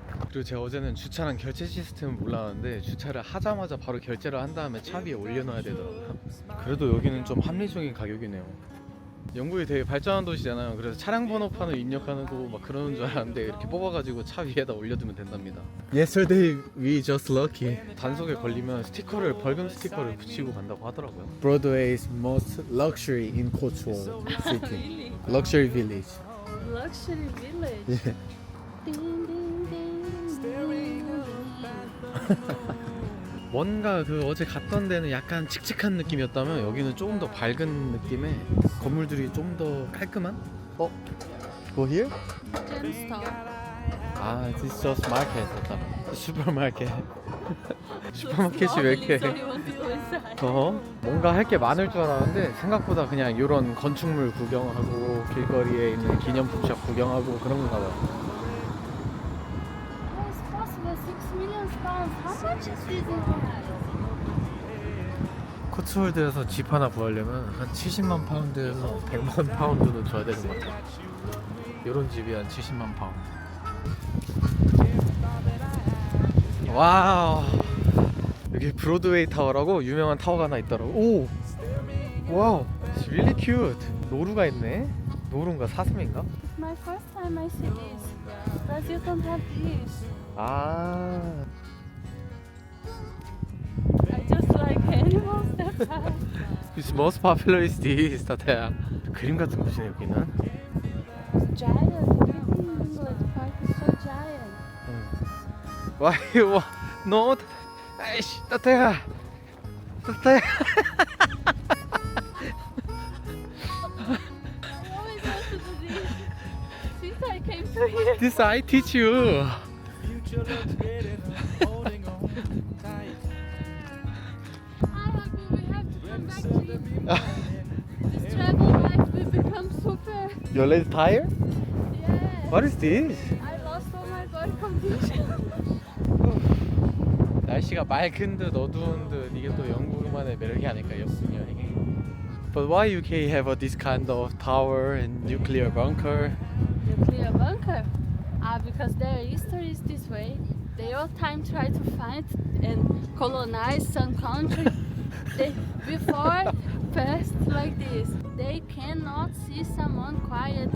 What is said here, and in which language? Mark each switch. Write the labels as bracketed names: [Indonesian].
[Korean] 그리고 제가 어제는 주차랑 결제 시스템을 몰랐는데 주차를 하자마자 바로 결제를 한 다음에 차 위에 올려놔야 되더라고요. 그래도 여기는 좀 합리적인 가격이네요. 영국이 되게 발전한 도시잖아요. 그래서 차량 번호판을 입력하는 거 막 그러는 줄 알았는데 이렇게 뽑아가지고 차 위에다 올려두면 된답니다. [English] Yesterday we just lucky. [Korean] 단속에 걸리면 벌금 스티커를 붙이고 간다고 하더라고요. [English] Broadway's most luxury in Cotswold City. Really? Luxury village. Luxury village. Yeah. Ding, ding, ding, ding. [Korean] 뭔가 그 어제 갔던 데는 약간 칙칙한 느낌이었다면 여기는 조금 더 밝은 느낌의 건물들이 좀 더 깔끔한? [English] Go here? Gemstone. [Korean] 아, [English] this is just market. [Korean] 슈퍼마켓. 슈퍼마켓이 왜 이렇게 [English] Only want to go inside. [Korean] 뭔가 할 게 많을 줄 알았는데 생각보다 그냥 이런 건축물 구경하고 길거리에 있는 기념품샵 구경하고 그런 건가 봐요. [English] How is possible? 6 million pounds. How much is this in reais? [Korean] 코츠월드에서 집 하나 구하려면 한 70만 파운드에서 100만 파운드는 줘야 되는 것 같아요. 이런 집이 한 70만 파운드. 와우, 여기 브로드웨이 타워라고 유명한 타워가 하나 있더라고. [English] 오, 와우, it's really cute. [Korean] 노루가 있네. 노루인가 사슴인가? [English] It's my first time I see this. Brazil don't have this. 아, I just like it. It's most popular is this, 타타야. [Korean] 그림 같은 곳이네 여기는. [English] Giant. Everything in England Park is so giant. Why you want? No, 아이씨, 타타야. 타타야. I always want to do this since I came to here. This I teach you. Hi, Haku, we have to come back to you. This travel life will become super. Your leg tired? Yeah. What is this? I lost all my body condition. [Korean] 날씨가 맑은 듯 어두운 듯 이게 또 영국만의 매력이 아닐까 역순 여행이. [English] But why UK have this kind of tower and nuclear bunker? Nuclear bunker. Because their history is this way. They all time try to find and colonize some country. They before past like this. They cannot see someone quiet.